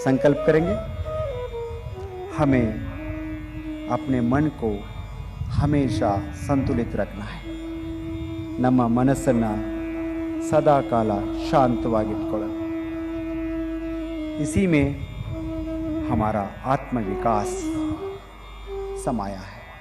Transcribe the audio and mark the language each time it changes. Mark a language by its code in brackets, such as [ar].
[hi] संकल्प करेंगे, हमें अपने मन को हमेशा संतुलित रखना है। [kn] ನಮ್ಮ ಮನಸ್ಸನ್ನು ಸದಾ ಕಾಲ ಶಾಂತವಾಗಿಟ್ಕೊಳ್ಳೋಣ। [hi] इसी में हमारा आत्मविकास समाया है।